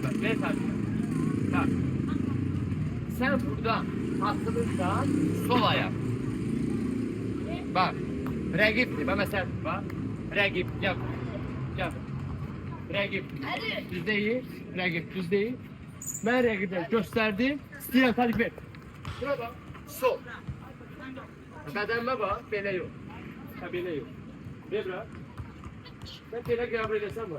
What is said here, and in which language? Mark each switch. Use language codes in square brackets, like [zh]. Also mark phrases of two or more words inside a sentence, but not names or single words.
[tr] Ver Sadiq. Bak. Sen buradan atılırsan sol ayak. Bak. Rəqibdir. Bak mesela bak. Rəqib. Yap. Yap. [az] Rəqib. Düz deyil. Rəqib düz deyil. Mən rəqibə göstərdim. İstəyirəm Sadiq ver. [tr] Buna bak. [az] Sol. Bədənimə bax. Belə yox. Ha belə yox. Ver bura. Ben belə qəbul edəsəm var.